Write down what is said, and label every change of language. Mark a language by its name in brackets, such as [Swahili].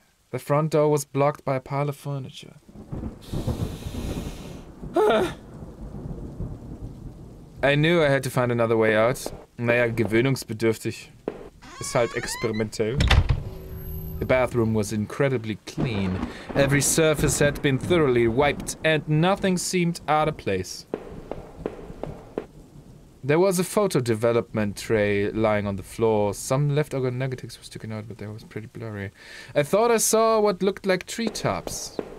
[English] The front door was blocked by a pile of furniture. I knew I had to find another way out. [German] Naja, gewöhnungsbedürftig. Ist halt experimentell. [English] The bathroom was incredibly clean. Every surface had been thoroughly wiped, and nothing seemed out of place. There was a photo development tray lying on the floor. Some leftover negatives were sticking out, but they was pretty blurry. I thought I saw what looked like treetops.